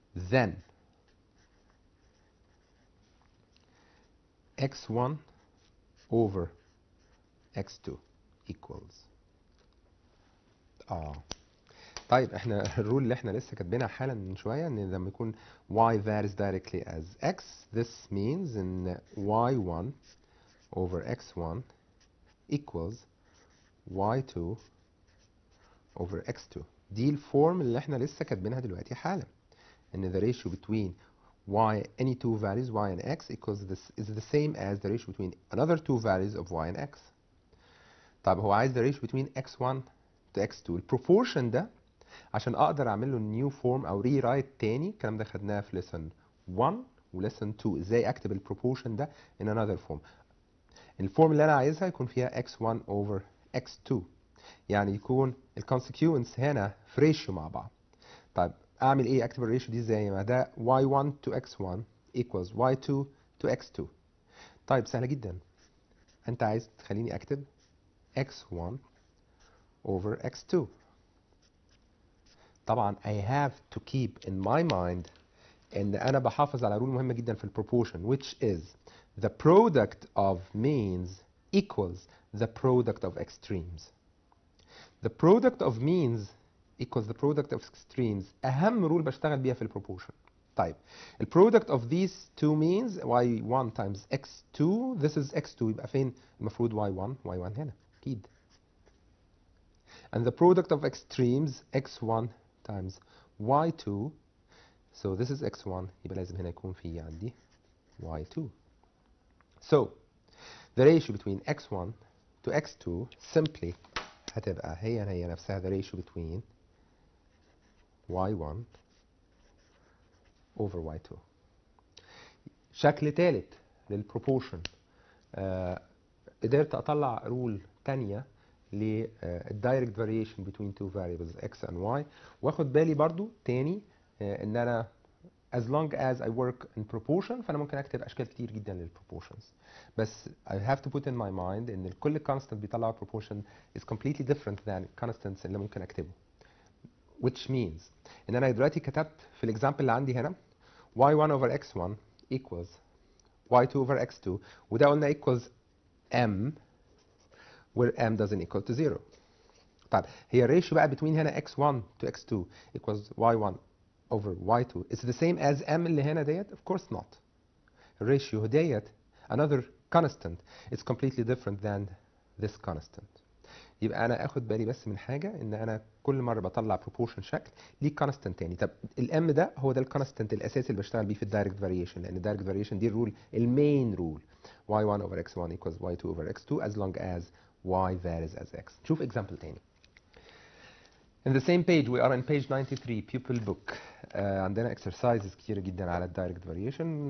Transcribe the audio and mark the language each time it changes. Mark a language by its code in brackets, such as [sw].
[en] Then x1 over x2 equals طيب احنا الرول اللي احنا لسه كاتبينها حالا من شويه ان لما يكون y varies directly as x this means ان y1 over x1 equals y2 over x2. دي الفورم اللي احنا لسه كاتبينها دلوقتي حالا ان the ratio between y any two values y and x equals this is the same as the ratio between another two values of y and x. طب هو عايز the ratio between x1 to x2. [ar] البروبورشن ده عشان اقدر اعمل له نيو فورم او ري رايت تاني، الكلام ده خدناه في ليسن 1 وليسن 2 ازاي اكتب البروبورشن ده in another form. الفورم اللي انا عايزها يكون فيها x1 over x2، يعني يكون الكونسيكونس هنا في ريشيو مع بعض. طيب اعمل ايه؟ اكتب الريشيو دي ازاي؟ ما ده y1 to x1 equals y2 to x2. طيب سهله جدا، انت عايز تخليني اكتب x1 over x2. [en] طبعا I have to keep in my mind ان انا بحافظ على رول مهمه جدا في البروبورشن which is the product of means equals the product of extremes. The product of means equals the product of extremes اهم رول بشتغل بيها في البروبورشن. طيب ال product of these two means y1 times x2 this is x2 يبقى فين المفروض y1 هنا اكيد. And the product of extremes x1 times y2 so this is x1 يبقى لازم هنا يكون في عندي y2. So the ratio between x1 to x2 simply هتبقى هي نفسها the ratio between y1 over y2. [ar] شكل ثالث للبروبورشن قدرت اطلع رول ثانيه للدايركت فاريشن between two variables x and y، واخد بالي برضو تاني ان انا as long as I work in proportion فانا ممكن اكتب اشكال كتير جدا للبروبورشنز، بس I have to put in my mind ان كل constant بيطلع proportion is completely different than constants اللي ممكن اكتبه. [en] which means ان انا دلوقتي كتبت في الاكزامبل اللي عندي هنا y1 over x1 equals y2 over x2 وده قلنا equals m where m doesn't equal to 0. طيب هي الريشيو بقى between هنا x1 to x2 equals y1 over y2 is the same as m اللي هنا ديت؟ of course not. الريشيو ديت another constant is completely different than this constant. [ar] يبقى انا اخد بالي بس من حاجه ان انا كل مره بطلع proportion شكل ليه constant تاني. طب الام ده هو ده الكونستنت الاساسي اللي بشتغل بيه في الدايركت فاريشن، لان الدايركت فاريشن دي الرول المين رول y1 over x1 equals y2 over x2 as long as y varies as x. نشوف example تاني. [en] In the same page we are on page 93 pupil book. [ar] عندنا exercises كتير جدا على الدايركت فاريشن.